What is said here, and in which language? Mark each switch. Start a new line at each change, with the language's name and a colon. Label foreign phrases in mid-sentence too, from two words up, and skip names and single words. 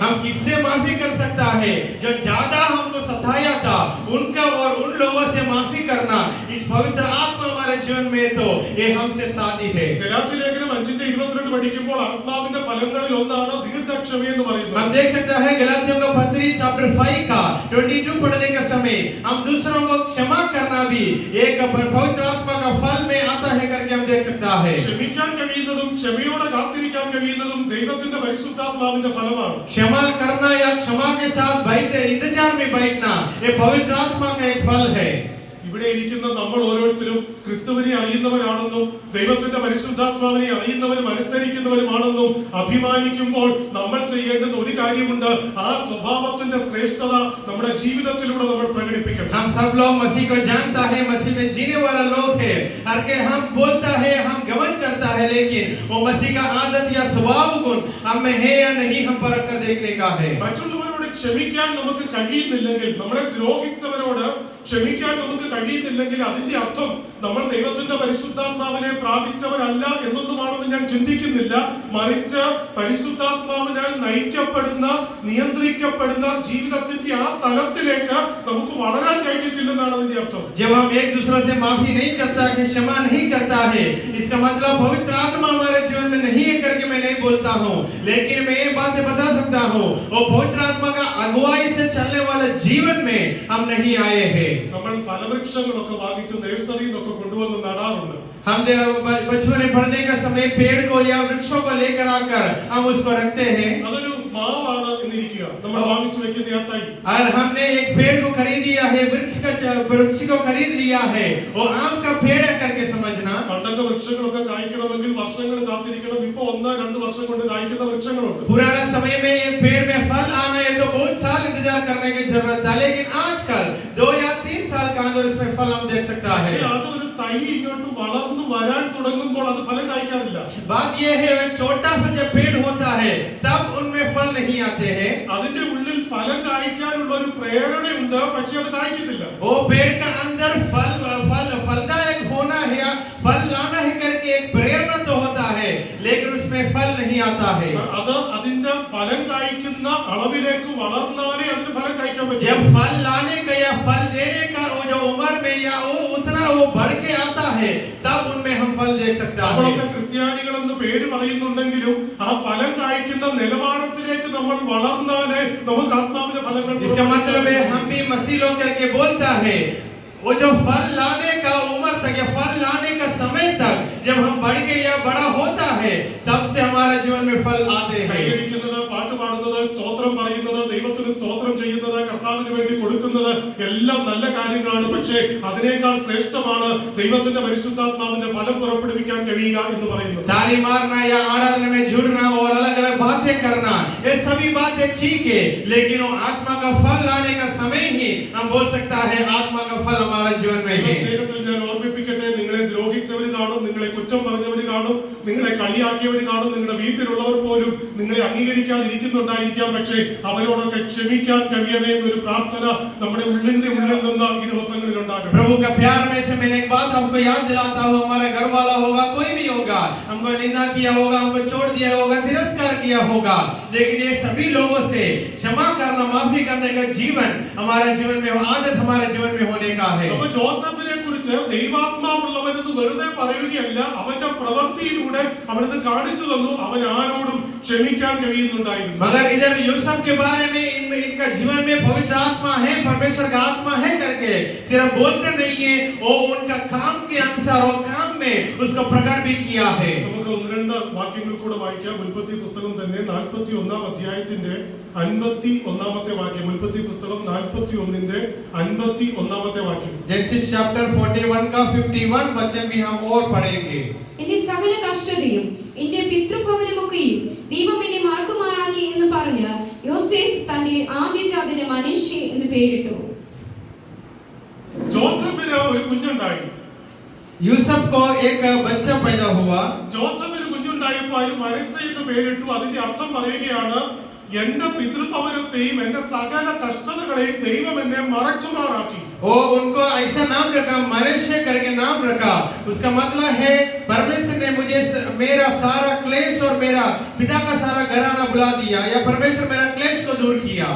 Hindi: हम किससे माफी कर सकता है? जो ज्यादा हमको सताया था उनका और उन लोगों से माफी करना, इस पवित्र आत्मा हमारे जीवन में तो ये हमसे साथी है.
Malayalam: ഗലാത്യലേഖനം 5:22 പഠിക്കുമ്പോൾ ആത്മാവിന്റെ ഫലങ്ങളിൽ ഒന്നാണ് ദീർഘക്ഷമ എന്ന് പറയുന്നത്.
Hindi: हम देख सकते हैं गलातियों का पत्री चैप्टर 5 का 22 पढ़ने का समय हम दूसरों को क्षमा करना भी एक पवित्र आत्मा का फल में आता है करके हम देख सकता है.
Malayalam: ക്ഷമിക്കാൻ കഴിയുന്നതും ക്ഷമയോടെ കാത്തിരിക്കാൻ കഴിയുന്നതും ദൈവത്തിന്റെ പരിശുദ്ധാത്മാവിന്റെ ഫലമാണ്.
Hindi: क्षमा करना या क्षमा के साथ बैठे इंतजार में बैठना, ये पवित्र आत्मा का एक फल है.
Malayalam: ഇവിടെ ഇരിക്കുന്ന നമ്മൾ ഓരോരുത്തരും ക്രിസ്തുവിനെ അറിയുന്നവരാണെന്നും ദൈവത്തിന്റെ പരിശുദ്ധാത്മാവിനെ അറിയുന്നവരും അനുസരിക്കുന്നവരുമാണെന്നും അഭിമാനിക്കുമ്പോൾ നമ്മൾ ചെയ്യേണ്ടുന്ന ഒരു കാര്യമുണ്ട്, ആ സ്വഭാവത്തിന്റെ ശ്രേഷ്ഠത നമ്മുടെ ജീവിതത്തിലൂടെ നമ്മൾ പ്രകടിപ്പിക്കണം.
Hindi: हम सब लोग मसीह को जानता है, मसीह में जीने वाला लोग है, हर के हम बोलता है, हम गमन करता है, लेकिन वो मसीह का आदत या स्वभाव गुण हम में है या नहीं, हम परख कर देखने का है.
Malayalam: മറ്റുള്ളവരോട് ക്ഷമിക്കാൻ നമുക്ക് കഴിയുന്നില്ലെങ്കിൽ, നമ്മളെ ദ്രോഹിച്ചവരോട് ക്ഷമിക്കാൻ നമുക്ക് കഴിയുന്നില്ലെങ്കിൽ അതിന്റെ അർത്ഥം നമ്മൾ ദൈവത്തിന്റെ പരിശുദ്ധാത്മാവിനെ പ്രാപിച്ചവരല്ല എന്നൊന്നുമാണെന്ന് ഞാൻ ചിന്തിക്കുന്നില്ല. മറിച്ച് പരിശുദ്ധാത്മാവിനാൽ നയിക്കപ്പെടുന്ന, നിയന്ത്രിക്കപ്പെടുന്ന ജീവിതത്തിന്റെ ആ തലത്തിലേക്ക് നമുക്ക് വളരാൻ കഴിഞ്ഞിട്ടില്ലെന്നാണ് അതിന്റെ അർത്ഥം.
Hindi: जब हम एक दूसरे से माफी नहीं करता है, क्षमा नहीं करता है, इसका मतलब पवित्र आत्मा हमारे जीवन में नहीं है करके मैं नहीं बोलता हूँ, लेकिन मैं ये बातें बता सकता हूँ, वो पवित्र आत्मा का अगुवाई से चलने वाले जीवन में हम नहीं आए हैं.
Malayalam: നമ്മൾ ഫലവൃക്ഷങ്ങളൊക്കെ വാങ്ങിച്ച് നഴ്സറിയിൽ നിന്നൊക്കെ കൊണ്ടുവന്ന് നടാറുണ്ട്.
Hindi: हम बचपन में पढ़ने का समय पेड़ को या वृक्षों को लेकर आकर हम उसको रखते हैं.
Malayalam: അതൊരു മാവാണ് എന്നിരിക്കുക, നമ്മൾ വാങ്ങിച്ചു വെക്കുന്ന ആ തൈ.
Hindi: और हमने एक पेड़ को खरीद लिया है, वृक्ष को खरीद लिया है, वो आम का पेड़ है करके समझना.
Malayalam: പണ്ടൊക്കെ വൃക്ഷങ്ങളൊക്കെ കായ്ക്കണമെങ്കിൽ വർഷങ്ങൾ കാത്തിരിക്കണം. ഇപ്പൊ 1-2 വർഷം കൊണ്ട് കായ്ക്കുന്ന വൃക്ഷങ്ങളുണ്ട്.
Hindi: पुराना समय में ये पेड़ में फल आना है तो बहुत साल इंतजार करने की जरूरत था, लेकिन आजकल 2 या 3 साल का अंदर उसमें फल हम देख सकता है.
Malayalam: അതൊരു തൈ ഇങ്ങോട്ട് വളർന്നു വരാൻ തുടങ്ങുമ്പോൾ അത് ഫലം കായ്ക്കാറില്ല.
Hindi: बात ये है छोटा सा जब पेड़ होता है तब उनमें फल नहीं आते हैं.
Malayalam: അതിന്റെ ഉള്ളിൽ ഫലം കായ്ക്കാനുള്ള ഒരു പ്രേരണയുണ്ട്, പക്ഷെ അത് കായ്ക്കത്തില്ല.
Hindi: वो पेड़ का अंदर फलदायक होना है या फल लाना है करके एक प्रेरणा तो होता है, लेकिन उसमें फल नहीं आता है.
Malayalam: അത് അതിന്റെ ഫലം കായ്ക്കുന്ന അളവിലേക്ക് വളർന്നാലേ അതിന് ഫലം കായ്ക്കാൻ പറ്റും.
Hindi: जब फल लाने का या फल देने का वो जो उम्र में या वो उतना वो बढ़ के आता है तब उनमें हम फल देख सकता है.
Malayalam: നമ്മളൊക്കെ ക്രിസ്ത്യാനികൾ എന്ന് പേര് പറയുന്നുണ്ടെങ്കിലും ആ ഫലം കായ്ക്കുന്ന നിലവാരത്തിലേക്ക് നമ്മൾ വളർന്നാലേ നമുക്ക് ആത്മാവിന്റെ ഫലങ്ങൾ.
Hindi: इसका मतलब है हम भी मसीह लोग करके बोलता है वो जो फल लाने का उम्र तक या फल लाने का समय तक जब हम बढ़ के या बड़ा होता है तब से हमारे जीवन में फल आते हैं.
Malayalam: കൈയടിക്കുന്നത്, പാട്ട് പാടുന്നത്, സ്തോത്രം പറയുന്നത്, ദൈവത്തിന് സ്തോത്രം ചെയ്യുന്നത്, കർത്താവിന് വേണ്ടി കൊടുക്കുന്നത് എല്ലാം നല്ല കാര്യങ്ങളാണ്. പക്ഷേ അതിനേക്കാൾ ശ്രേഷ്ഠമാണ് ദൈവത്തിന്റെ പരിശുദ്ധാത്മാവിന്റെ ഫലം പുറപ്പെടുവിക്കാൻ കഴിയുക എന്ന് പറയുന്നത്.
Hindi: ताली मारना या आराधना में जुड़ना और अलग-अलग बातें करना ये सभी बातें ठीक है, लेकिन वो आत्मा का फल लाने का समय ही हम बोल सकता है आत्मा का फल हमारे जीवन में है.
Malayalam: സ്നേഹത്തിൽ ഞാൻ ഓർമ്മിപ്പിക്കട്ടെ, നിങ്ങളെ ദ്രോഹിച്ചവർ കാണും, നിങ്ങളെ കുറ്റം പറഞ്ഞവർ കാണും, നിങ്ങളെ കളിയാക്കിയവർ കാണും, നിങ്ങളുടെ വീട്ടിലുള്ളവർ പോലും നിങ്ങളെ അംഗീകരിക്കാതിരിക്കുന്നുണ്ടായിരിക്കാം. പക്ഷേ അവരോടൊക്കെ ക്ഷമിക്കാൻ കഴിയണേ എന്നൊരു പ്രാർത്ഥന നമ്മുടെ ഉള്ളിൽ നിന്ന് ഈ ദിവസങ്ങളിൽ ഉണ്ടാകണം.
Hindi: प्रभु का प्यार में से मैंने एक बात आपको याद दिलाता हूँ, हमारा घर वाला होगा, कोई भी होगा, हमको निंदा किया होगा, हमको छोड़ दिया होगा, तिरस्कार किया होगा, लेकिन ये सभी लोगों से क्षमा करना, माफी करने का जीवन हमारे जीवन में, आदत हमारे जीवन में होने का है.
Malayalam: അപ്പോൾ ജോസഫിനെ കുറിച്ച് ദൈവാത്മാവുള്ളവനെന്ന് വെറുതെ പറയുകയല്ല, അവന്റെ പ്രവൃത്തിയിലൂടെ അവനത് കാണിച്ചു തന്നു, അവൻ ആരോടും ക്ഷമിക്കാൻ കഴിയുന്നുണ്ടായിരുന്നു.
Hindi: मगर इधर यूसुफ के बारे में इनका जीवन में पवित्र आत्मा है, परमेश्वर का आत्मा है करके सिर्फ बोलते नहीं है, वो उनका काम के अनुसार और काम में उसको प्रकट भी किया है.
Malayalam: നമുക്ക് 1-2 വാക്യങ്ങൾ കൂടെ വായിക്കാം. ഉൽപ്പത്തി പുസ്തകം തന്നെ 41 അധ്യായത്തിന്റെ 51 വാക്യം. ഉൽപ്പത്തി പുസ്തകം 41ന്റെ 51 വാക്യം.
Hindi: जेनेसिस चैप्टर 41 का 51 वचन भी हम और पढ़ेंगे.
Malayalam: എന്റെ സകല കഷ്ടതയും എന്റെ പിതൃഭവനമൊക്കെയും ദൈവം എന്നെ മാർക്കുമാറാക്കി എന്ന് പറഞ്ഞ് യോസേഫ് തന്റെ ആദ്യജാതന് മനശ്ശെ എന്ന് പേരിട്ടു. ജോസഫിന് ഒരു കുഞ്ഞുണ്ടായി.
Hindi: यूसुफ को एक बच्चा पैदा हुआ.
Malayalam: ജോസഫിന് കുഞ്ഞുണ്ടായപ്പോൾ അതിന് മനശ്ശെ എന്ന് പേരിട്ടു. അതിന്റെ അർത്ഥം പറയുകയാണ്, എന്റെ പിതൃഭവനത്തെയും എന്റെ സകല കഷ്ടതകളെയും ദൈവം എന്നെ മറക്കുമാറാക്കി.
Hindi: वो उनको ऐसा नाम रखा, मनश्शे करके नाम रखा. उसका मतलब है परमेश्वर ने मुझे मेरा सारा क्लेश और मेरा पिता का सारा घराना बुला दिया, या परमेश्वर मेरा क्लेश को दूर किया.